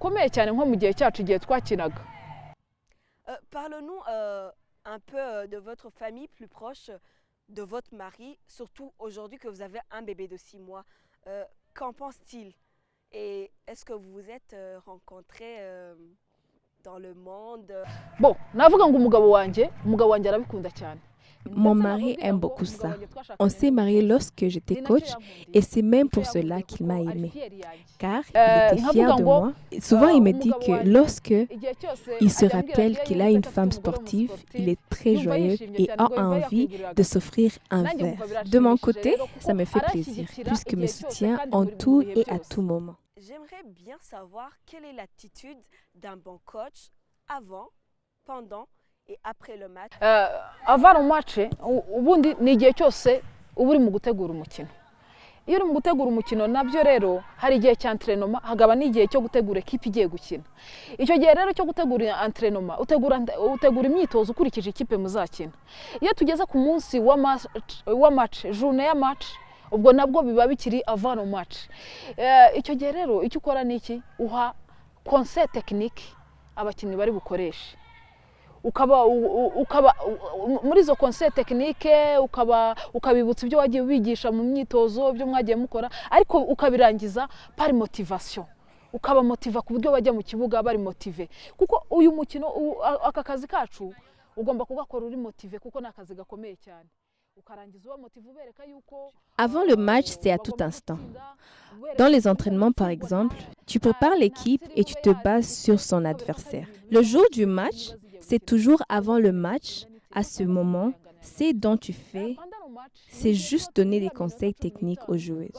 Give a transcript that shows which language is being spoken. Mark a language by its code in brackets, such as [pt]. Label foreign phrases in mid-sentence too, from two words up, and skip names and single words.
[fr] Parlons-nous un peu de votre famille plus proche, de votre mari, surtout aujourd'hui que vous avez un bébé de 6 mois. Qu'en pense-t-il? Et est-ce que vous vous êtes rencontrés dans le monde? Bon, [rw] navuga ngo umugabo wanje arabikunda cyane. [fr] Mon mari aime beaucoup ça. On s'est mariés lorsque j'étais coach et c'est même pour cela qu'il m'a aimée. Car il était fier de moi. Souvent, il me dit que lorsque il se rappelle qu'il a une femme sportive, il est très joyeux et a envie de s'offrir un verre. De mon côté, ça me fait plaisir puisqu'il me soutient en tout et à tout moment. J'aimerais bien savoir quelle est l'attitude d'un bon coach avant, pendant et après le match. Avant le match, [rw] ubundi ni igihe cyose uba uri mu gutegura umukino. Iyo uri mu gutegura umukino nabyo rero hari igihe cy'entraînement hagaba n'igihe cyo gutegura equipe igiye gukina. Icyo gihe rero cyo gutegura entraînement utegura imyitozo ukurikije ikipe muzakina. Iyo tugeze ku munsi wa match, journée ya match, ubwo nabwo biba bikiri [fr] avant le match. [rw] Icyo gihe rero icyo ukora ni iki? Uha [fr] conseil technique [rw] abakinnyi bari bukoreshe. Ukaba muri izo [fr] conseil technique [rw] ukabibutsa ibyo wagiye wigisha mu myitozo ibyo mwagiye mukora ariko ukabirangiza [fr] par motivation [rw] ukaba motiva ku buryo bajya mu kibuga bari motive kuko uyu mukino aka kazi kacu ugomba kugakora uri motive kuko nakazi gakomeye cyane. [fr] Avant le match, c'est à tout instant. Dans les entraînements, par exemple, tu prépares l'équipe et tu te bases sur son adversaire. Le jour du match, c'est toujours avant le match. À ce moment, c'est dont tu fais, c'est juste donner des conseils techniques aux joueuses.